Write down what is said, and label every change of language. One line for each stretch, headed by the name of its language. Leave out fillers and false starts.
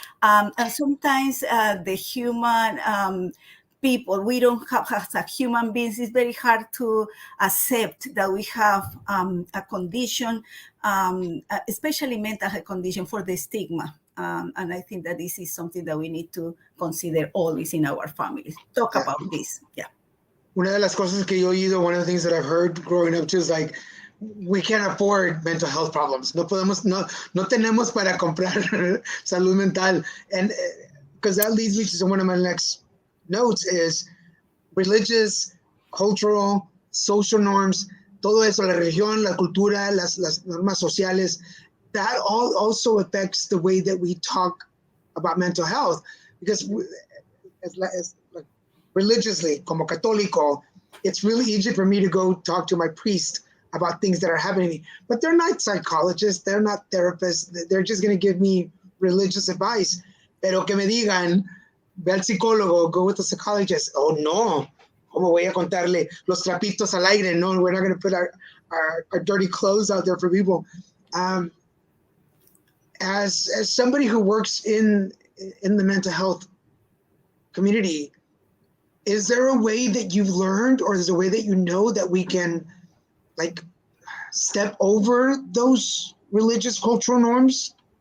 English: And sometimes the human people, we don't have, as a human beings, it's very hard to accept that we have a condition, especially mental health condition, for the stigma. And I think that this is something that we need to consider always in our families. Talk about this. Yeah.
Spanish: Una de las cosas que yo he oído,
English: one of the things that I've heard growing up too is like, we can't afford mental health problems.
Spanish: No tenemos para comprar salud mental.
English: And because that leads me to one of my next notes is religious, cultural, social norms,
Spanish: todo eso, la religión, la cultura, las normas sociales,
English: that all also affects the way that we talk about mental health. Because as religiously,
Spanish: como católico,
English: it's really easy for me to go talk to my priest about things that are happening to me. But they're not psychologists, they're not therapists, they're just going to give me religious advice.
Spanish: Pero que me digan, ve al psicólogo,
English: go with the psychologist. Oh, no.
Spanish: ¿Cómo voy a contarle los trapitos al aire?
English: No, we're not going to put our dirty clothes out there for people. As somebody who works in the mental health community, is there a way that you've learned, or is there a way that you know that we can like step over those religious cultural norms?